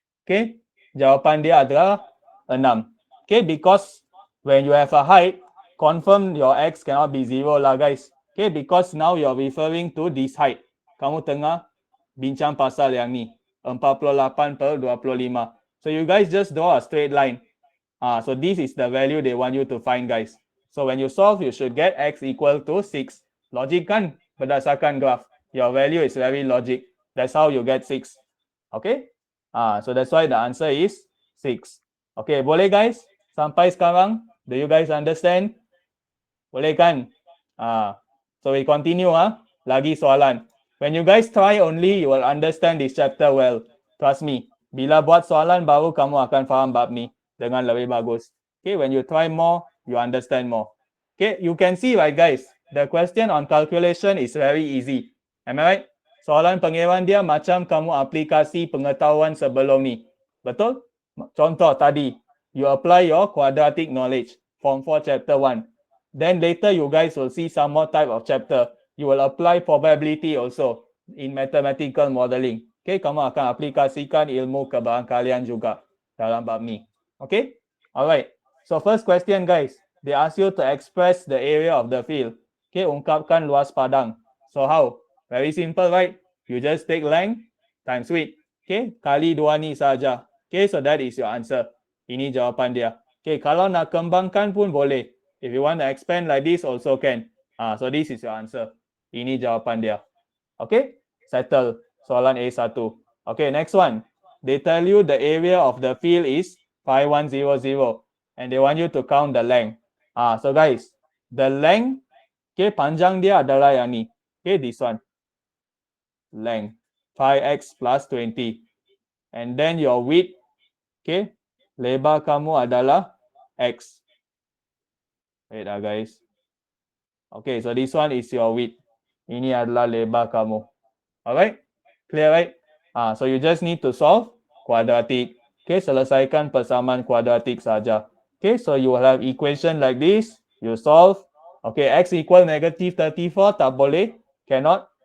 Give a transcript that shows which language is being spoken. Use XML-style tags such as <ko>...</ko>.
<ms>Okay, jawapan dia adalah 6.</ms> <en>Okay, because when you have a height, confirm your x cannot be 0 lah guys. Okay, because now you're referring to this height.</en> <ms>Kamu tengah bincang pasal yang ni.</ms> <en>48 per 25. So you guys just draw a straight line. So this is the value they want you to find guys. So when you solve, you should get x equal to 6.</en> <ms>Logic kan berdasarkan graph.</ms> <en>Your value is very logic. That's how you get 6. Okay? So that's why the answer is 6. Okay, boleh guys?</en> <ms>Sampai sekarang,</ms> <en>do you guys understand?</en> <ms>Boleh kan?</ms> <en>So we continue</en> <ms>lagi soalan.</ms> <en>When you guys try only, you will understand this chapter well. Trust me.</en> <ms>Bila buat soalan baru, kamu akan faham bab ni dengan lebih bagus.</ms> <en>Okay, when you try more, you understand more. Okay, you can see right guys, the question on calculation is very easy. Am I right?</en> <ms>Soalan pengeran dia macam kamu aplikasi pengetahuan sebelum ni. Betul? Contoh tadi,</ms> <en>you apply your quadratic knowledge, Form 4 Chapter 1. Then later you guys will see some more type of chapter. You will apply probability also in mathematical modeling.</en> <ms>Okay, kamu akan aplikasikan ilmu kebarangkalian juga dalam bab ni.</ms> <en>Okay? Alright. So first question guys, they ask you to express the area of the field. Okay,</en> <ms>ungkapkan luas padang.</ms> <en>So how? Very simple, right? You just take length times width. Okay,</en> <ms>kali 2 ni saja.</ms> <en>Okay, so that is your answer.</en> <ms>Ini jawapan dia.</ms> <en>Okay,</en> <ms>kalau nak kembangkan pun boleh.</ms> <en>If you want to expand like this also can. So this is your answer.</en> <ms>Ini jawapan dia.</ms> <en>Okay, settle. Soalan A1. Okay, next one. They tell you the area of the field is 5100 and they want you to count the length. So guys, the length, okay,</en> <ms>panjang dia adalah yang ni.</ms> <en>Okay, this one. Length 5x plus 20. And then your width, okay,</en> <ms>lebar kamu adalah x.</ms> <en>Wait guys. Okay, so this one is your width.</en> <ms>Ini adalah lebar kamu.</ms> <en>Alright? Clear, right? So you just need to solve quadratic. Okay,</en> <ms>selesaikan persamaan kuadratik saja.</ms> <en>Okay, so you will have equation like this. You solve. Okay, x equal negative 34,</en> <ms>tak boleh.</ms> <en>Cannot.</en>